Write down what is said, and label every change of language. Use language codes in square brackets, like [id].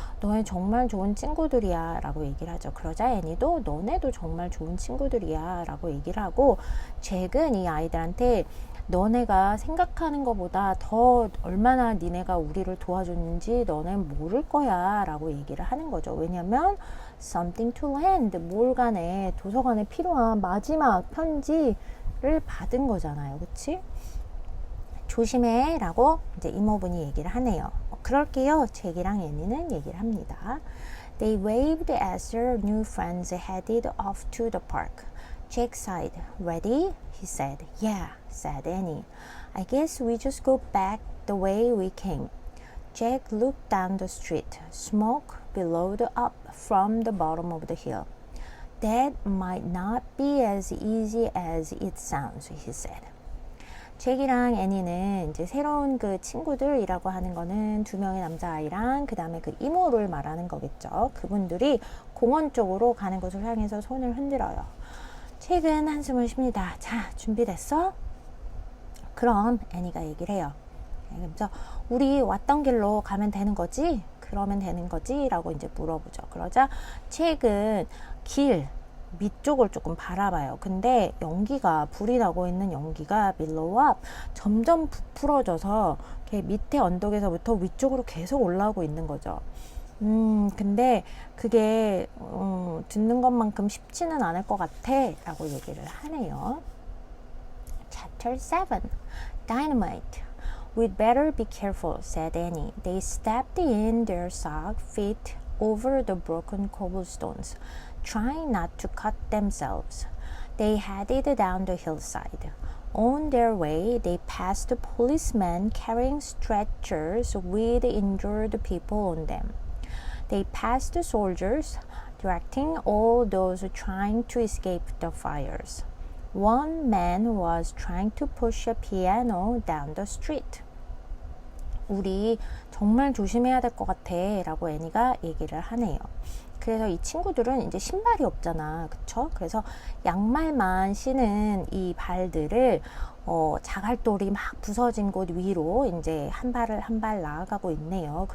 [ko] 너네 정말 좋은 친구들이야 라고 얘기를 하죠. 그러자 애니도 너네도 정말 좋은 친구들이야 라고 얘기를 하고, 잭은 이 아이들한테 너네가 생각하는 것보다 더 얼마나 니네가 우리를 도와줬는지 너넨 모를 거야 라고 얘기를 하는 거죠. 왜냐면 [en] something to hand, [ko] 뭘 간에 도서관에 필요한 마지막 편지를 받은 거잖아요. 그치? 조심해 라고 이제 이모분이 얘기를 하네요. 그럴게요. 잭이랑 애니는 얘기를 합니다. [en] They waved as their new friends headed off to the park. Jack sighed. Ready? He said. Yeah, said Annie. I guess we just go back the way we came. Jack looked down the street. Smoke billowed up from the bottom of the hill. That might not be as easy as it sounds, he said. [ko] 잭이랑 애니는 이제 새로운 그 친구들이라고 하는 거는 두 명의 남자아이랑 그 다음에 그 이모를 말하는 거겠죠. 그분들이 공원 쪽으로 가는 것을 향해서 손을 흔들어요. 잭은 한숨을 쉽니다. 자, 준비됐어? 그럼 애니가 얘기를 해요. 그래서 우리 왔던 길로 가면 되는 거지? 그러면 되는 거지? 라고 이제 물어보죠. 그러자 잭은 길 밑쪽을 조금 바라봐요. 근데 연기가, 불이 나고 있는 연기가 밀로와 점점 부풀어져서 이렇게 밑에 언덕에서부터 위쪽으로 계속 올라오고 있는 거죠. 근데 그게 듣는 것만큼 쉽지는 않을 것 같아 라고 얘기를 하네요. [en] Chapter 7 Dynamite. We'd better be careful, said Annie. They stepped in their sock feet over the broken cobblestones, trying not to cut themselves. They headed down the hillside. On their way, they passed policemen carrying stretchers with injured people on them. They passed soldiers directing all those trying to escape the fires. One man was trying to push a piano down the street. [ko] 우리 정말 조심해야 될 것 같아 라고 애니가 얘기를 하네요. 그래서 이 친구들은 이제 신발이 없잖아. 그쵸? 그래서 양말만 신은 이 발들을 자갈돌이 막 부서진 곳 위로 이제 한 발을 한 발 나아가고 있네요.